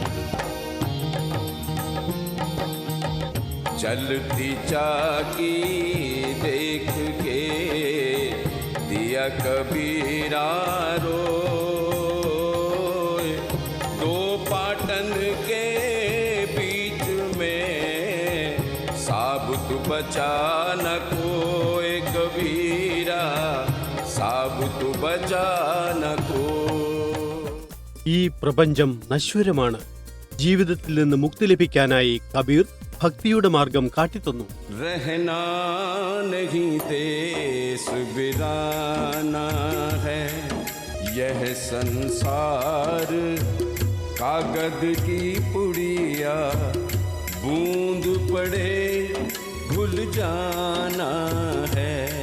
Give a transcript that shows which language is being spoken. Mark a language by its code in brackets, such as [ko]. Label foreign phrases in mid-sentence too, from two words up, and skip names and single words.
[hi] चलती चाकी देख के दिया कबीरा रोए. 2 पाटन के बीच में साबुत बचा न कोई. कबीरा साबुत बचा न कोई. [ml] ഈ പ്രപഞ്ചം നശ്വരമാണ്. ജീവിതത്തിൽ നിന്ന് മുക്തി ലഭിക്കാനായി കബീർ ഭക്തിയുടെ മാർഗം കാട്ടിത്തന്നു. [hi] रहना नहीं देश बिराना है, यह संसार कागज की पुड़िया. बूंद पड़े घुल जाना है.